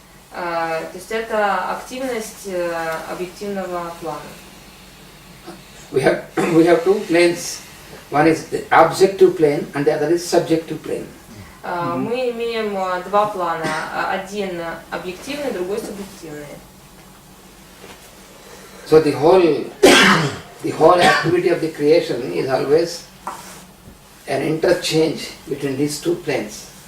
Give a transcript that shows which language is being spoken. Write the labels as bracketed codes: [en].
[ru] То есть это активность объективного плана. [en] We have two planes. One is the objective plane and the other is subjective plane. [ru] Мы имеем два плана. Один объективный, другой субъективный. [en] So the whole activity of the creation is always an interchange between these two planes.